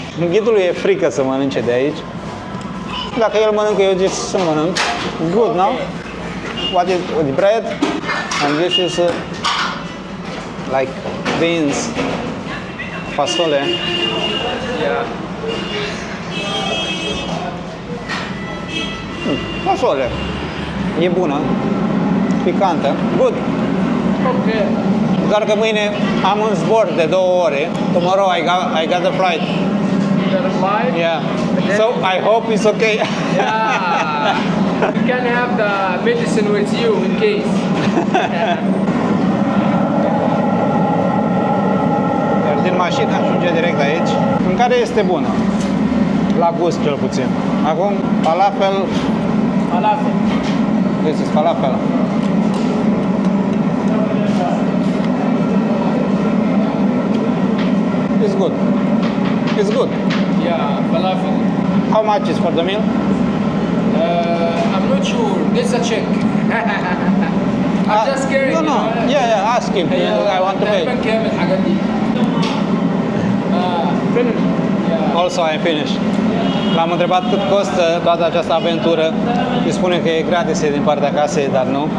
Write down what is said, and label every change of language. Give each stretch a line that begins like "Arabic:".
Romanian: Ghidului e frică să mănânce de aici. Dacă el mănâncă, eu zic să mănânc.
English: Good, no? What is with bread? And this is like beans, fasole. Yeah.
Romanian: Fasole. E bună. Picantă. Good.
English: Okay.
Romanian: Doar că mâine am un zbor de 2 ore.
English: Tomorrow I got the flight. You got a fly? Yeah. So I hope it's okay. Yeah. You can have the medicine with you in case.
Romanian: Iar din mașină ajunge direct aici. Mâncarea este bună. La gust cel puțin. Acum falafel.
English: Falafel. This is falafel. It's good. It's good. Yeah, falafel. How much is for the meal? I'm not sure. This a check. I'm just scared. No, no. Yeah, ask him. I want to pay.
Arabic: تقريبا كام الحاجات دي؟ فين؟ Yeah.
English: Also, I'm finished.
Romanian: L-am întrebat cât costă toată această aventură. Îi spune că e gratis din partea casei, dar nu.